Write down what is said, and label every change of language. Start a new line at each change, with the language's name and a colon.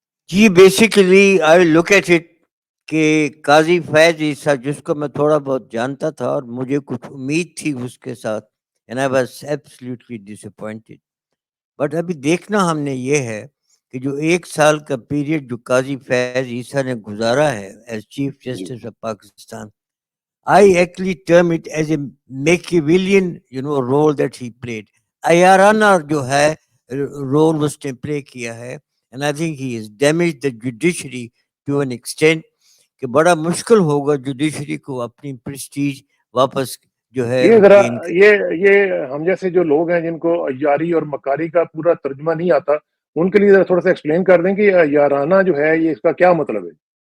Hindi: Ji basically
English: I look at it
Hindi: कि काजी फैज ईसा, जिसको मैं थोड़ा बहुत जानता था और मुझे कुछ उम्मीद थी उसके साथ,
English: And I was absolutely disappointed.
Hindi: But अभी देखना हमने ये है कि जो 1 साल का पीरियड जो काजी फैज ईसा ने गुजारा है as chief ji
English: Justice of Pakistan, I actually term it as a Machiavellian, role that he played.
Hindi: Ayarana जो है role उसने play किया है,
English: and I think he has damaged the judiciary to an extent
Hindi: कि बड़ा मुश्किल होगा जुडिशरी को अपनी प्रेस्टीज वापस जो है ये वो जरा, गेन कर। ये हम जैसे जो लोग हैं जिनको अय्यारी और मकारी का पूरा तर्जुमा नहीं आता, उनके लिए जरा थोड़ा सा एक्सप्लेन कर दें कि याराना जो है ये इसका क्या मतलब है।